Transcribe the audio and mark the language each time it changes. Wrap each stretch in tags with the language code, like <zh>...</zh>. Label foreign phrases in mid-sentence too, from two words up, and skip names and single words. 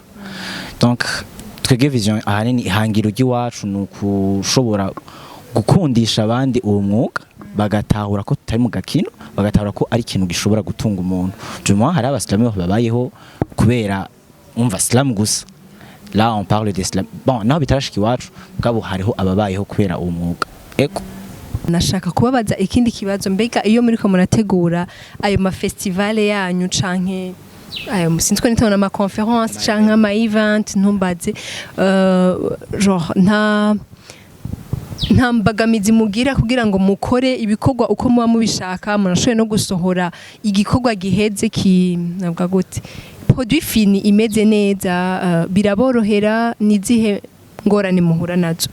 <rn>Donc twege vision ahanini ihangiro ry'iwacu nukushobora gukundisha abandi uwo mwuga, bagatahura ko tutari mu gakino, bagatahura ko ari ikintu gishobora gutunga umuntu. Juma hari abaslameurs babayeho kubera umva slam gusa.</rn> <fr>Là on parle de slam. Bon,</fr> <rn>naho bitarashiki iwacu mugabo hariho ababayeho kubera uwo mwuga. Eko nashaka kubabaza ikindi kibazo, mbega iyo muri ko murategura ayo ma festival yanyu canke ayo sinzwe nitona ama conference canke ama event ntumbaze genre nta mbogamizi mugira kugira ngo mukore ibikorwa uko muba mubishaka murashoboye no gusohora igikorwa giheze nabwa gute</rn> <fr>produit fini</fr> <rn>imeze neza biraborohera nizihe ngorane muhura nazo</rn>